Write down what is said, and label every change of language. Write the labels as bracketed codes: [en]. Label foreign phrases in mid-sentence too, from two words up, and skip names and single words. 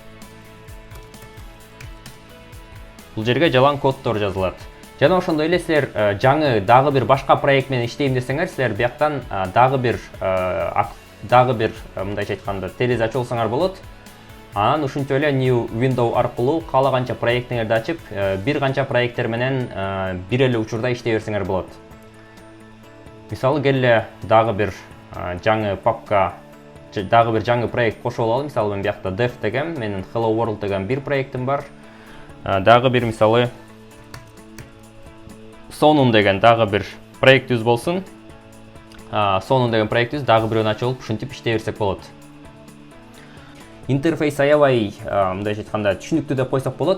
[ky] Бул жерге жалаң коддор жазылат. Жана ошондой эле силер жаңы дагы бир башка проект менен иштейм десеңер, силер бияктан дагы бир мындайча айтканда терезе ачып алсаңар болот. Анан ушинтип эле [en] new window [ky] аркылуу каалаганча проектиңерди ачып, бир канча проекттер менен бир эле учурда иштей берсеңер болот. Мисалы, келе дагы бир жаңы папка, дагы бир жаңы проект кошуп алалы. Мисалы, мен биякта dev деген, менин [en] hello world [ky] деген бир проектим бар. Дагы бир мисалы сонун деген дагы бир проектибиз болсун. Сонун деген проектибиз дагы бирөөнү ачып алып, ушинтип иштей берсек болот. Интерфейс аябай мындайча айтканда түшүнүктүү деп койсок болот.